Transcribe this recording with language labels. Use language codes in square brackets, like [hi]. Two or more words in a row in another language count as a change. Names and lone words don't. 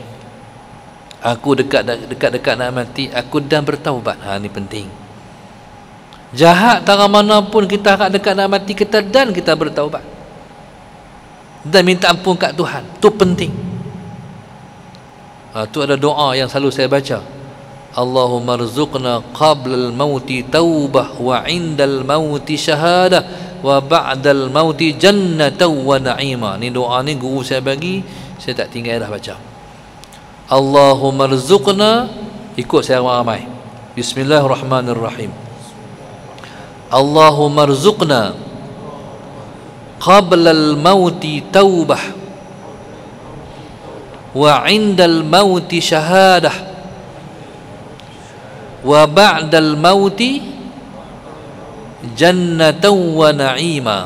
[ms] Aku dekat nak mati, aku dah bertaubat. Ni penting. Jahat tara mana pun kita dekat nak mati, kita bertaubat dan minta ampun kat Tuhan. Tu penting. Tu ada doa yang selalu saya baca. [ar] اللهم ارزقنا قبل الموت توبة وعند الموت شهادة وبعد الموت جنة ونعيما. [ms] Ni doa ni guru saya bagi, saya tak tinggal dah baca. [ar] اللهم ارزقنا, [ms] ikut saya ramai. [ar] Bismillahirrahmanirrahim. اللهم ارزقنا قبل الموت توبة وعند الموت شهادة وبعد الموت جنة ونعيما.